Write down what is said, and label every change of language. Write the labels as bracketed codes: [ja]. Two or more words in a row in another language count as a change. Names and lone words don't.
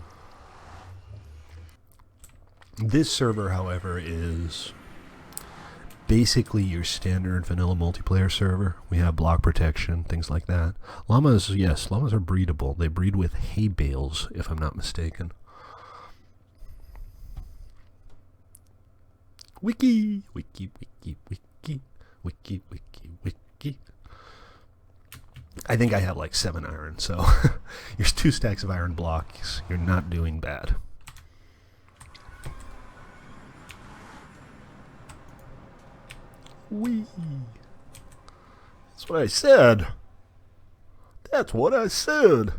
[en] This server, however, is basically your standard vanilla multiplayer server. We have block protection, things like that. Llamas, yes, llamas are breedable. They breed with hay bales, if I'm not mistaken. Wiki, wiki, wiki, wiki, wiki, wiki, wiki. I think I have like 7 iron, so here's 2 stacks of iron blocks. You're not doing bad. Wee. That's what I said. That's what I said.